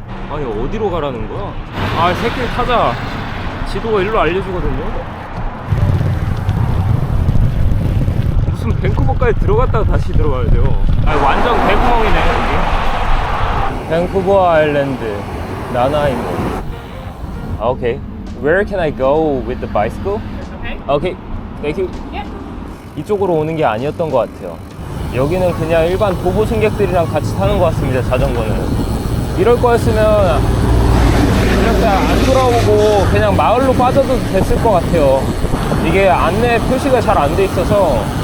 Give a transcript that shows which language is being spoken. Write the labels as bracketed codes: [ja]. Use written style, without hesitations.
[ko] 아니, 어디로 가라는 거야? 새길 타자. 지도가 일로 알려주거든요. 무슨 밴쿠버까지 들어갔다가 다시 들어가야 돼요. 완전 개구멍이네 여기. 밴쿠버 아일랜드 나나이모. 오케이. [en] Where can I go with the bicycle? Okay. Thank you. Yeah. [ko] 이쪽으로 오는 게 아니었던 것 같아요. 여기는 그냥 일반 도보 승객들이랑 같이 타는 것 같습니다. 자전거는. 이럴 거였으면 그냥 안 돌아오고 그냥 마을로 빠져도 됐을 것 같아요. 이게 안내 표시가 잘 안 돼 있어서.